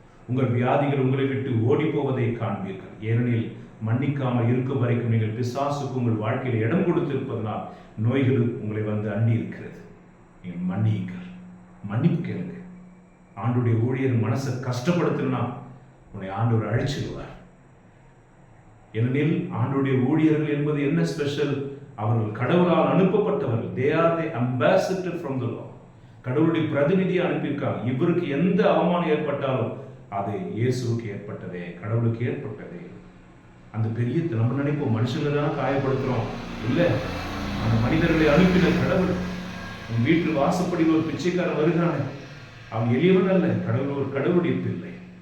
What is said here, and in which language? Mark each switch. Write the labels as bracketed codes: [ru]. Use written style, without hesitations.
[ta] உங்கள் வியாதிகள் உங்களை விட்டு ஓடி போவதை காண்பீர்கள். ஏனெனில் மன்னிக்காமல் இருக்கும் வரைக்கும் நீங்கள் பிசாசுக்கு உங்கள் வாழ்க்கையில் இடம் கொடுத்திருப்பதனால் நோய்கள் உங்களை வந்து அண்டி இருக்கிறது. நீங்கள் மன்னியுங்கள், மன்னிப்பு கேளுங்க. ஆண்டுடைய ஊழியர் மனசை கஷ்டப்படுத்தினா உன்னை ஆண்டவர் அழிச்சிடுவார். ஏனெனில் ஆண்டுடைய ஊழியர்கள் என்பது என்ன ஸ்பெஷல்? அவர்கள் கடவுளால் அனுப்பப்பட்டவர்கள். [en] They are the ambassador from the Lord. [ta] கடவுளுடைய பிரதிநிதியை அனுப்பியிருக்காங்க. இவருக்கு எந்த அவமானம் ஏற்பட்டாலும் அது இயேசுவுக்கு ஏற்பட்டதே, கடவுளுக்கு ஏற்பட்டதே. அந்த பெரிய நம்ம நினைப்போம் மனுஷங்களை தான் காயப்படுத்துறோம். இல்லை, அந்த மனிதர்களை அனுப்பின கடவுள். உன் வீட்டில் வாசப்படி ஒரு பிச்சைக்காரன் வருகிறானே, அவன் எளியவன் அல்ல, கடவுள் ஒரு கடவுளுடைய பிள்ளை.